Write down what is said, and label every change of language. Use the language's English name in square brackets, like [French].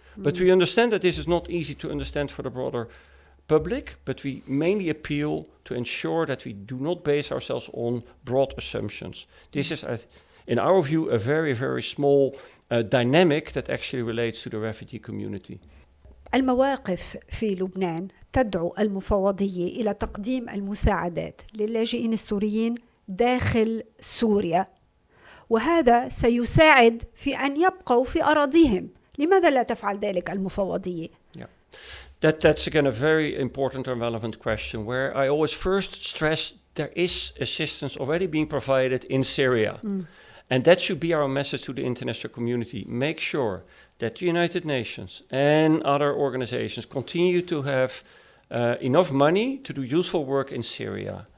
[English] But we understand that this is not easy to understand for the broader public, but we mainly appeal to ensure that we do not base ourselves on broad assumptions. This is, in our view, a very, very small dynamic that actually relates to the refugee community. [Arabic] المواقف في لبنان تدعو المفوضية إلى تقديم المساعدات للاجئين السوريين داخل سوريا، وهذا سيساعد في أن يبقوا في أراضيهم. لماذا لا تفعل ذلك المفوضية؟ [English] That's again a very important and relevant question, where I always first stress there is assistance already being provided in Syria. And that should be our message to the international community. Make sure that the United Nations and other organizations continue to have enough money to do useful work in Syria.